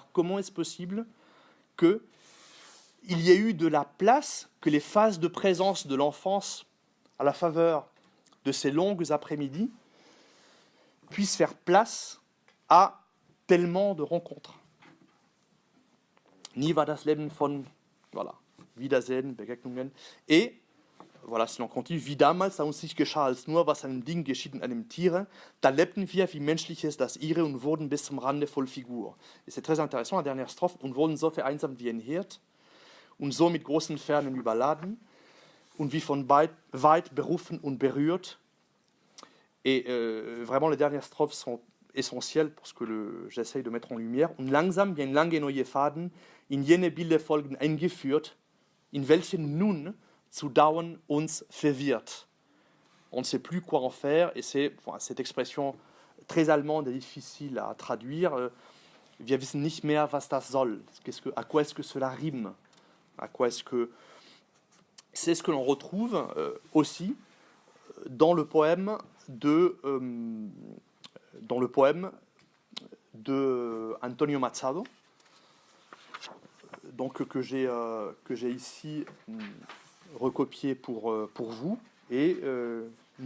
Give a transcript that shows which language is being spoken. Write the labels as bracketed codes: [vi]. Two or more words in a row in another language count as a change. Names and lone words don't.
[fr] Comment est-ce possible qu'il y ait eu de la place, que les phases de présence de l'enfance, à la faveur de ces longues après-midi, puissent faire place à tellement de rencontres? [de] Nie war das Leben von, voilà, Wiedersehen, Begegnungen. [fr] Et, voilà, si l'on continue, [de] wie damals, da uns nicht geschah als nur, was einem Ding geschieht in einem Tiere, da lebten wir wie Menschliches das ihre und wurden bis zum Rande voll Figur. [fr] Et c'est très intéressant, la dernière strophe, [de] und wurden so vereinsamt wie ein Hirt und so mit großen Fernen überladen und wie von weit berufen und berührt. [fr] Et vraiment, les dernières strophes sont essentielles pour ce que j'essaye de mettre en lumière. [de] Und langsam wie ein lange neue Faden in jene Bilderfolgen eingeführt, in welchen nun zu dauern uns verwirrt. [fr] On ne sait plus quoi en faire, et c'est cette expression très allemande et difficile à traduire. [de] Wir wissen nicht mehr, was das soll. [fr] À quoi est-ce que cela rime? À quoi est-ce que... C'est ce que l'on retrouve aussi dans le poème de Antonio Machado, donc que j'ai ici recopié pour vous, et nous